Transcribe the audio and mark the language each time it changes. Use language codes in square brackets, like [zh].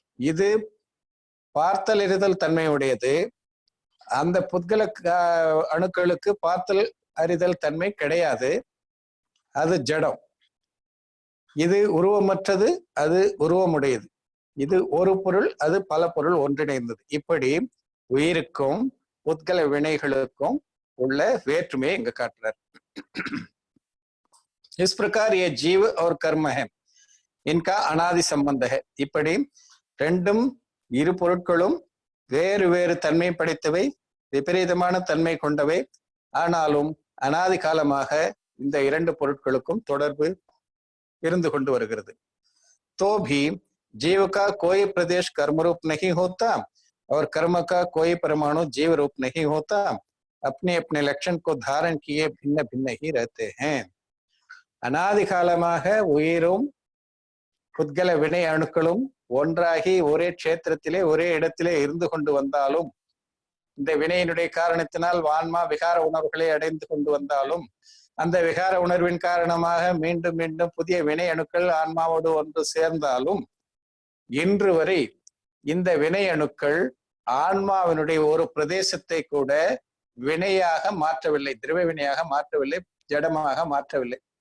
[ta] இது பார்த்தல் அறிதல் தன்மையுடையது. அந்த புத்கல அணுக்களுக்கு பார்த்தல் அறிதல் தன்மை கிடையாது, அது ஜடம். இது உருவமற்றது, அது உருவமுடையது. இது ஒரு பொருள், அது பல பொருள் ஒன்றிணைந்தது. இப்படி உயிருக்கும் புத்கல வினைகளுக்கும் உள்ள வேற்றுமையை இங்க காட்டுறார். [hi] इस प्रकार ये जीव और कर्म है, इनका अनादि संबंध है. [ta] இப்படி ரெண்டும் இரு பொருட்களும் வேறு வேறு தன்மை படைத்தவை, விபரீதமான தன்மை கொண்டவை. ஆனாலும் அனாதி காலமாக இந்த இரண்டு பொருட்களுக்கும் தொடர்பு இருந்து கொண்டு வருகிறது. [hi] तो भी जीव का कोई प्रदेश कर्म रूप नहीं होता और कर्म का कोई परमाणु जीव रूप नहीं होता. अपने अपने लक्षण को धारण किए भिन्न भिन्न ही रहते हैं. [ta] அனாதி காலமாக உயிரும் புத்கல வினை அணுக்களும் ஒன்றாகி ஒரே க்ஷேத்திரத்திலே ஒரே இடத்திலே இருந்து கொண்டு வந்தாலும், இந்த வினையினுடைய காரணத்தினால் ஆன்மா விகார உணர்வுகளை அடைந்து கொண்டு வந்தாலும், அந்த விகார உணர்வின் காரணமாக மீண்டும் மீண்டும் புதிய வினை அணுக்கள் ஆன்மாவோடு ஒன்று சேர்ந்தாலும், இன்று வரை இந்த வினை அணுக்கள் ஆன்மாவினுடைய ஒரு பிரதேசத்தை கூட வினையாக மாற்றவில்லை, திரவ வினையாக மாற்றவில்லை, ஜடமாக மாற்றவில்லை.